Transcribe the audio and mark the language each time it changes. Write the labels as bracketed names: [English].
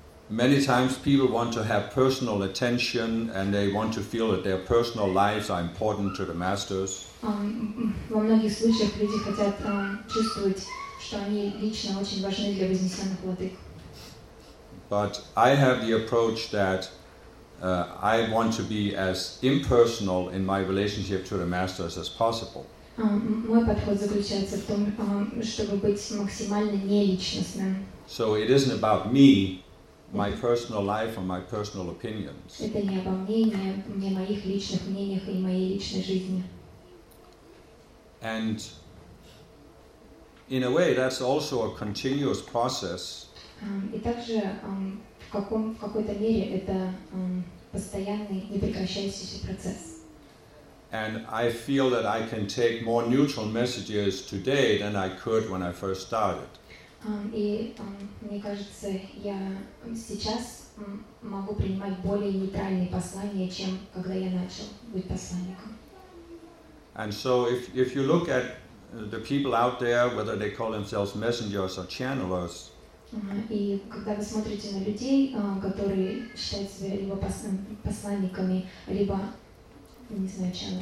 [English] Many times people want to have personal attention and they want to feel that their personal lives are important to the masters. [Russian] Во многих случаях люди хотят чувствовать, что они лично очень важны для вознесенных владык. [English] But I have the approach that I want to be as impersonal in my relationship to the masters as possible. [Russian] Мой подход заключается в том, чтобы быть максимально неличностным. [English] So it isn't about me, my personal life or my personal opinions. [Russian] Это не обо мне, не о моих личных мнениях и моей личной жизни. [English] And in a way, that's also a continuous process. [Russian] И также в какой-то мере это постоянный, непрекращающийся процесс. [English] And I feel that I can take more neutral messages today than I could when I first started. [Russian] Мне кажется, я сейчас могу принимать более нейтральные послания, чем когда я начал быть посланником. [English] And so if you look at the people out there, whether they call themselves messengers or channelers, [Russian] и когда вы смотрите на людей, которые считают себя либо посланниками, либо, не знаю,